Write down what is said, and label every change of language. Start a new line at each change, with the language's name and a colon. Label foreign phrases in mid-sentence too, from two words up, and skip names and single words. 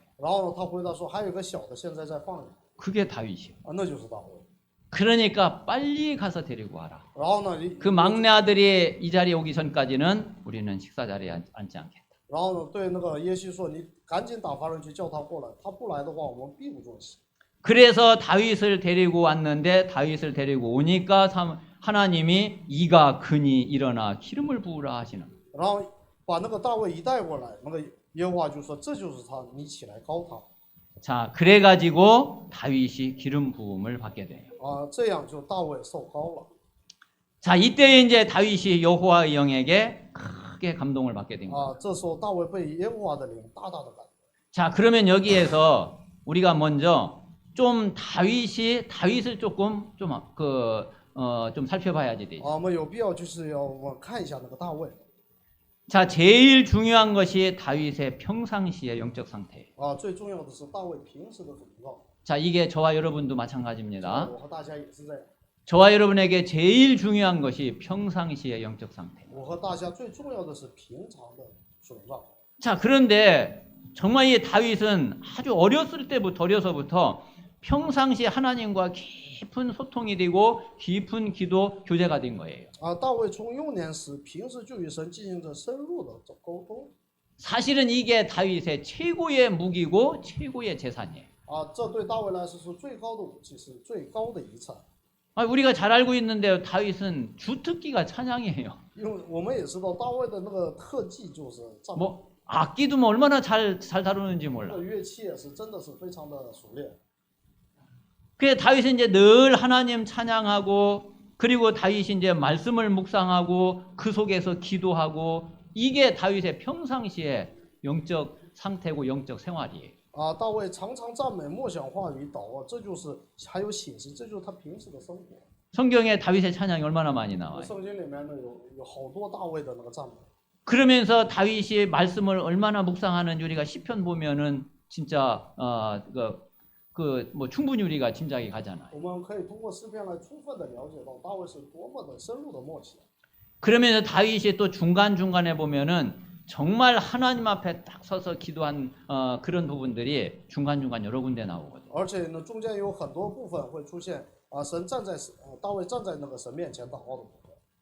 Chinese: 然后呢，他回答说：“还有个小的，现在在放养。
Korean: 그게 다윗이요.
Chinese: 啊，那就是大卫。
Korean: 그러니까 빨리 가서 데리고 와라.
Chinese: 然后呢，
Korean: 그 막내 아들이 이 자리에 오기 전까지는 우리는 식사 자리에 앉지 않겠다.
Chinese: 然后呢，对那个耶西说：“你赶紧打发人去叫他过来，他不来的话，我们必不坐席。”
Korean: 그래서 다윗을 데리고 왔는데 다윗을 데리고 오니까 하나님이 이가 그니 일어나 기름을 부으라 하시는.
Chinese: 然后把那个大卫一带过来，那个耶和华就说：“这就是他，你起来膏他。”
Korean: 자, 그래가지고 다윗이 기름 부음을 받게 돼요.
Chinese: 啊，这样就大卫受膏了。
Korean: 자, 이때 이제 다윗이 여호와의 영에게 크게 감동을 받게 된 거예요.
Chinese: 啊，这时候大卫被耶和华的灵大大的感动。
Korean: 자, 그러면 여기에서 우리가 먼저 좀 다윗을 조금 좀 살펴봐야지 되죠.
Chinese: 啊，我们有必要就是要我们看一下那个大卫。
Korean: 자, 제일 중요한 것이 다윗의 평상시의 영적 상태예요.
Chinese: 啊，最重要的是大卫平时的祷告。
Korean: 자, 이게 저와 여러분도 마찬가지입니다.
Chinese: 我和大家也是这样。
Korean: 저와 여러분에게 제일 중요한 것이 평상시의 영적 상태.
Chinese: 我和大家最重要的是平常的属灵状态。
Korean: 자, 그런데 정말 이 다윗은 아주 어려서부터 평상시 하나님과 깊은 소통이 되고 깊은 기도 교제가 된 거예요.
Chinese: 啊，大卫从幼年时平时就与神进行着深入的沟通。
Korean: 사실은 이게 다윗의 최고의 무기고 최고의 재산이에요.
Chinese: 啊，这对大卫来说是最高的武器，是最高的遗产。
Korean: 우리가 잘 알고 있는데 다윗은 주특기가 찬양이에요.
Chinese: 因为我们也知道大卫的那个特技就是赞美，
Korean: 뭐 악기도 뭐 얼마나 잘 다루는지
Chinese: 这
Korean: 몰라.
Chinese: 个乐器也是真的是非常的熟练。
Korean: 그래 다윗은 이제 늘 하나님 찬양하고 그리고 다윗이 이제 말씀을 묵상하고 그 속에서 기도하고 이게 다윗의 평상시의 영적 상태고 영적 생활이에요.
Chinese: 啊，大卫常常赞美、默想话语、祷告，这就是还有写诗，这就是他平时的生活。
Korean: 성경에 다윗의 찬양이 얼마나 많이
Chinese: 那
Korean: 나와요.
Chinese: 圣经里面呢有好多大卫的那个赞美。
Korean: 그러면서 다윗이 말씀을 얼마나 묵상하는지 우리가 시편 보면은 진짜 뭐 충분히 우리가 짐작이 가잖아요.
Chinese: 我们可以通过诗篇来充分的了解到大卫是多么的深入的默想。
Korean: 그러면서 다윗이 또 중간중간에 보면은 정말 하나님 앞에 딱 서서 기도한 그런 부분들이 중간중간 여러 군데 나오거든요.
Chinese: 而且呢，中间有很多部分会出现神站在大卫站在那个神面前祷告的部分。